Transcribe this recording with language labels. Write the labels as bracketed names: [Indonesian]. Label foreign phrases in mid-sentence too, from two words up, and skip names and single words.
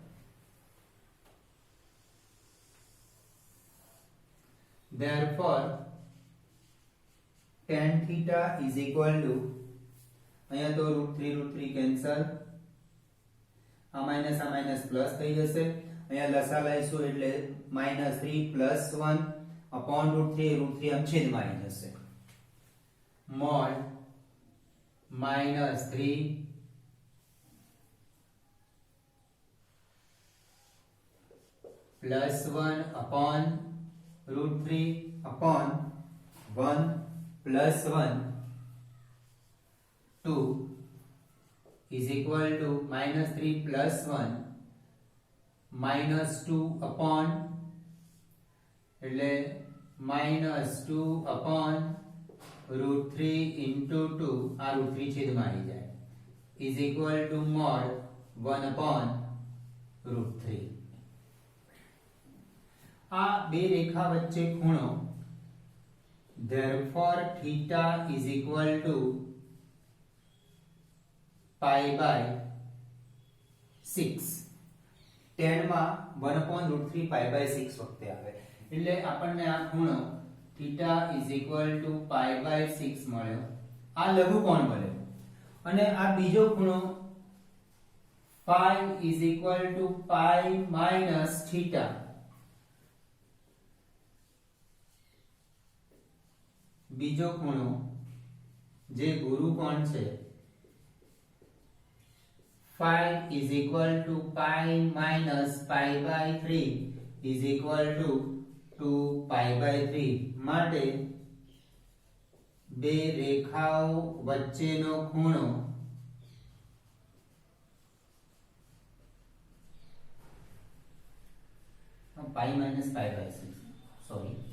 [English] therefore tan θ [Gujarati] = અહીંયા તો √3 કેન્સલ, આ માઈનસ પ્લસ થઈ જશે. અહીંયા લસા લઈશું એટલે -3 + 1/√3, √3 આમ છેદમાં આવી જશે. [English] mod -3 + 1/√3/1 + 1 2 is equal to -3 + 1 [Gujarati] -2 એટલે -2/√3 into 2, આ √3 છેદમાં આવી જાય, [English] is equal to mod 1/√3. [Gujarati] આ બે રેખા વચ્ચે ખૂણો, [English] therefore θ is equal to π/6. [Gujarati] tan માં 1/√3 π/6 વખતે આવે, એટલે આપણને આ ખૂણો [English] θ is equal to π/6 [Gujarati] મળ્યો. આ લઘુકોણ મળ્યો. અને આ બીજો ખૂણો [English] phi is equal to π - θ. [Gujarati] બીજો ખૂણો જે ગુરુકોણ છે, [English] phi is equal to π - π/3 is equal to 2π/3. [Gujarati] માટે બે રેખાઓ વચ્ચેનો ખૂણો π - π/6, સોરી,